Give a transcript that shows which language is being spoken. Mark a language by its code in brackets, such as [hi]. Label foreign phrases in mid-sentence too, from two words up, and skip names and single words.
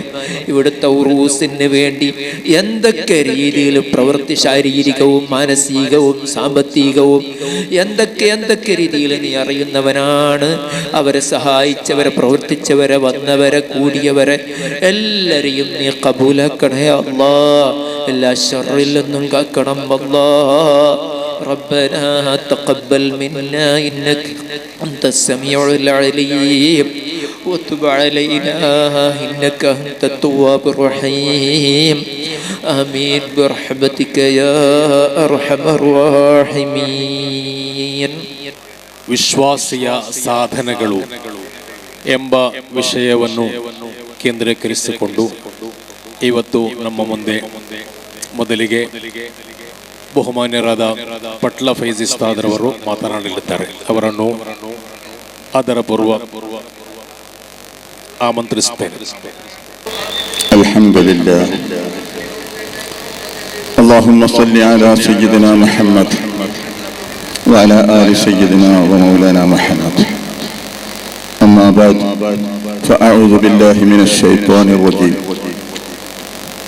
[ml] ഇവിടുത്തെ ഉറൂസിന് വേണ്ടി എന്തൊക്കെ രീതിയിലും പ്രവൃത്തി, ശാരീരികവും മാനസികവും സാമ്പത്തികവും എന്തൊക്കെ രീതിയിൽ നീ അറിയുന്നവനാണ്. അവരെ സഹായിച്ചവരെ, പ്രവർത്തിച്ചവരെ, വന്നവരെ, കൂടിയവരെ എല്ലാരെയും നീ ഖബൂലാക്കണേ അല്ലാഹ്. എല്ലാ ശർറിൽ നിന്നും കാക്കണം അല്ലാഹ്. [ar] ربنا تقبل منا إنك أنت السميع العليم وتب علينا إنك أنت التواب الرحيم. آمين برحمتك يا أرحم الراحمين. [kn] ವಿಶ್ವಾಸಿಯ ಸಾಧನೆಗಳು ಎಂಬ ವಿಷಯವನ್ನು ಕೇಂದ್ರೀಕರಿಸಿಕೊಂಡು ಇವತ್ತು ನಮ್ಮ ಮುಂದೆ ಮೊದಲಿಗೆ ಬಹುಮಾನ್ಯರಾದ ಪಟ್ಲ ಫೈಜಿ ಉಸ್ತಾದ್ರವರು ಮಾತನಾಡಲಿದ್ದಾರೆ. ಅವರನ್ನು ಆದರ ಪೂರ್ವ ಆಮಂತ್ರಿಸುತ್ತೇನೆ. ಅಲ್ಹಮ್ದುಲಿಲ್ಲಾಹ್. [ar] اللهم صل على سيدنا محمد وعلى آل سيدنا ومولانا محمد. أما بعد فأعوذ بالله من الشيطان الرجيم.